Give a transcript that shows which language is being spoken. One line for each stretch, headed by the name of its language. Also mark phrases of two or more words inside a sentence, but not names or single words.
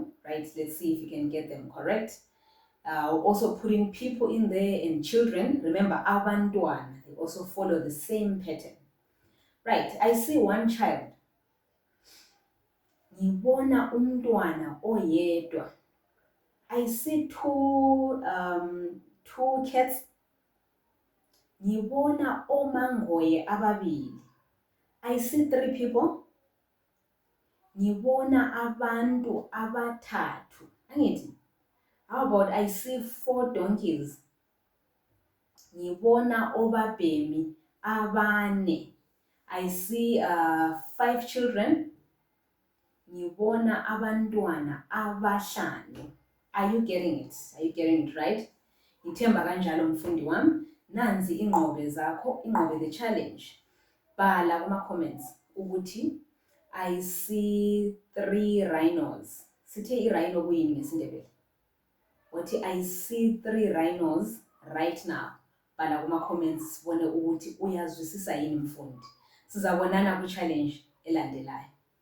English: Right, let's see if you can get them correct. Also putting people in there and children. Remember, abantwana, they also follow the same pattern. Right, I see 1 child.
North Ndebele: Ngibona umntwana oyedwa.
English: I see 2 cats.
North Ndebele: Ngibona omangoye ababili.
English: I see 3 people.
North Ndebele: Ngibona abantu abathathu. Angithi.
English: How about I see 4 donkeys?
North Ndebele: Ngibona obabhemi abane.
English: I see 5 children.
North Ndebele: Ngibona abantwana abahlanu.
English: Are you getting it? Are you getting it right?
North Ndebele: Ngithemba kanjalo mfundi wami. Nanzi ingqobe zakho, ingqobe
English: the challenge.
North Ndebele: Bhala kuma comments ukuthi
English: I see 3 rhinos.
North Ndebele: Sithe i-rhino kuyini ngesindebele?
English: Wathi I see 3 rhinos right now.
North Ndebele: Bhala kuma comments sibone ukuthi uyazwisisa yini mfundi. Sizabonana ku challenge elandelayo.